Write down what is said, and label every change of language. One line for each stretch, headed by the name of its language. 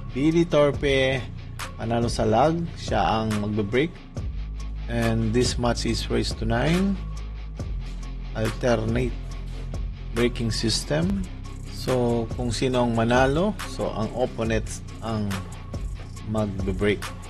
Filipino: Billy Torpe panalo sa lag, siya ang magbe-break.
English: And this match is race to 9. Alternate breaking system.
Filipino: So kung sino ang manalo, so ang opponent ang magbe-break.